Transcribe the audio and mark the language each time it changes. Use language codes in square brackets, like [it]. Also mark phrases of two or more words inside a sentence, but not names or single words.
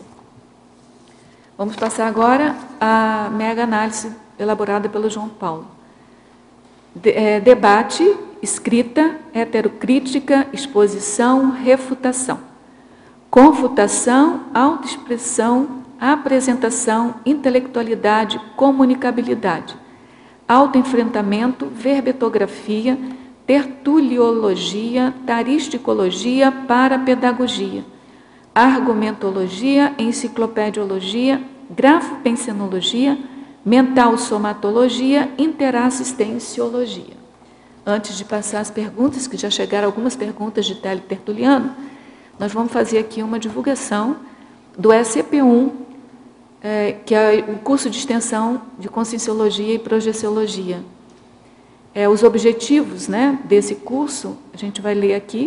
[pt] Vamos passar agora à mega-análise elaborada pelo João Paulo. Debate, escrita, heterocrítica, exposição, refutação. Confutação, autoexpressão, apresentação, intelectualidade, comunicabilidade. Autoenfrentamento, verbetografia, tertuliologia, taristicologia, parapedagogia. Argumentologia, enciclopediologia, grafopensenologia, mental-somatologia, interassistenciologia. Antes de passar as perguntas, que já chegaram algumas perguntas de Télio Tertuliano, nós vamos fazer aqui uma divulgação do SCP-1, que é o curso de extensão de Conscienciologia e Projeciologia. Os objetivos, né, desse curso, a gente vai ler aqui.